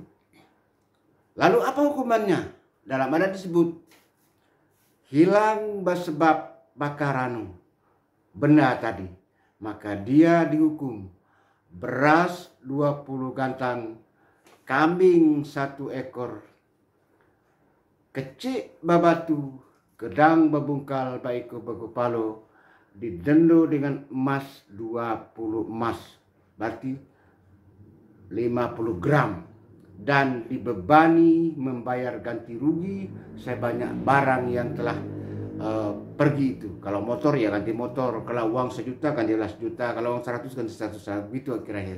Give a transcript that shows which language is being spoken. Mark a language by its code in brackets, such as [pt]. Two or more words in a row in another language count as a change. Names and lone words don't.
[id] Lalu apa hukumannya? Dalam adat disebut hilang sebab bakaranu, benda tadi, maka dia dihukum beras 20 gantang, kambing 1 ekor, [min] kecik babatu, gedang babungkal baiko bagopalo, didendo [id] dengan emas 20 emas, berarti 50 gram, dan dibebani membayar ganti rugi sebanyak barang yang telah pergi itu. Kalau motor ya ganti motor, kalau uang 1 juta gantilah 1 juta, kalau uang 100 ganti 100, gitu kira-kira.